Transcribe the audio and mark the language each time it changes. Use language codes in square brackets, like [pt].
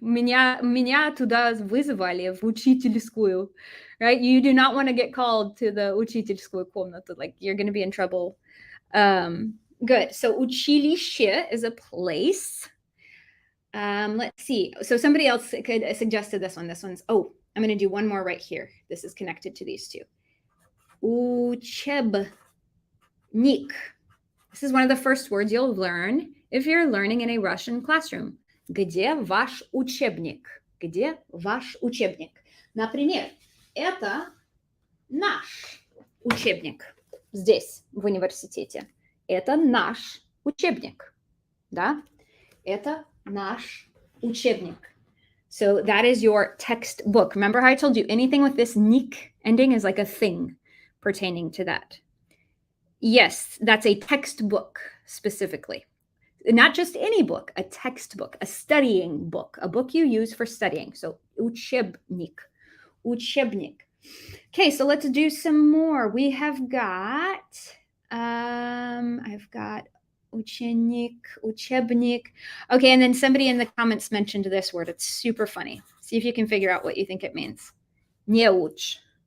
[ru] Меня туда вызывали в учительскую. [en] Right? You do not want to get called to the [ru] учительскую комнату. [en] Like you're going to be in trouble. Good. So училище is a place. Let's see. So somebody else could suggested this one. This one's, I'm going to do one more right here. This is connected to these two. [ru] Учебник. [en] This is one of the first words you'll learn if you're learning in a Russian classroom. [ru] Где ваш учебник? Где ваш учебник? Например, это наш учебник. Здесь, в университете. Это наш учебник. Да? Это наш учебник. [en] So that is your textbook. Remember how I told you anything with this nik ending is like a thing pertaining to that. Yes, that's a textbook specifically. Not just any book, a textbook, a studying book, a book you use for studying. So учебник, учебник. Okay, so let's do some more. We have got, I've got ученик, учебник. Okay, and then somebody in the comments mentioned this word. It's super funny. See if you can figure out what you think it means. [ru] Не учь.